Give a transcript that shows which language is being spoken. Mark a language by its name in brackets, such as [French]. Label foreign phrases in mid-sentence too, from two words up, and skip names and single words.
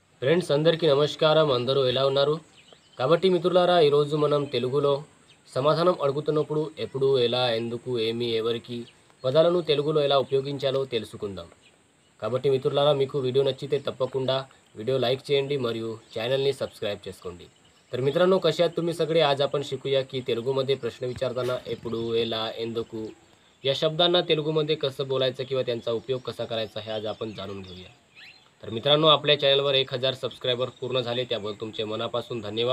[Telugu] ఫ్రెండ్స్ అందరికీ నమస్కారం. అందరూ ఎలా ఉన్నారు? కాబట్టి మిత్రులారా, ఈరోజు మనం తెలుగులో సమాధానం అడుగుతున్నప్పుడు ఎప్పుడు, ఎలా, ఎందుకు, ఏమి, ఎవరికి పదాలను తెలుగులో ఎలా ఉపయోగించాలో తెలుసుకుందాం. కాబట్టి మిత్రులారా, మీకు వీడియో నచ్చితే తప్పకుండా [English] video like [Telugu] చేయండి మరియు चॅनलनी सबस्क्राईब చేసుకోండి. [Marathi] तर मित्रांनो, कसे आहात तुम्ही सगळे? आज आपण शिकूया की तेलुगुमध्ये प्रश्न विचारताना एपुडू, एला, एंदकू या शब्दांना तेलुगुमध्ये कसं बोलायचं किंवा त्यांचा उपयोग कसा करायचा हे आज आपण जाणून घेऊया. तर मित्रांनो, आपल्या चॅनलवर 1000 सबस्क्रायबर पूर्ण झाले, त्याबद्दल तुमचे मनापासून धन्यवाद.